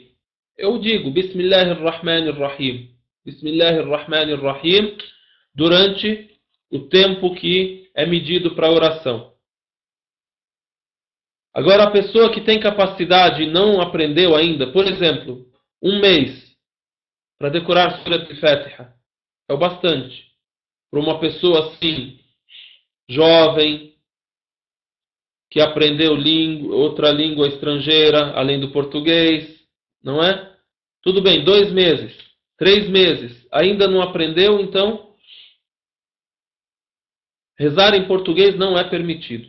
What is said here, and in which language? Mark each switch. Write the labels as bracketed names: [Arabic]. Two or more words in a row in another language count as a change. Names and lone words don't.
[Portuguese] Eu digo [Arabic] بسم الله الرحمن الرحيم، بسم الله الرحمن الرحيم [Portuguese] durante o tempo que é medido para a oração. Agora a pessoa que tem capacidade e não aprendeu ainda, por exemplo, um mês para decorar Surat al-Fatiha, é o bastante. Para uma pessoa assim, jovem, que aprendeu outra língua estrangeira, além do português, não é? Tudo bem, 2 meses, 3 meses, ainda não aprendeu, então rezar em português não é permitido.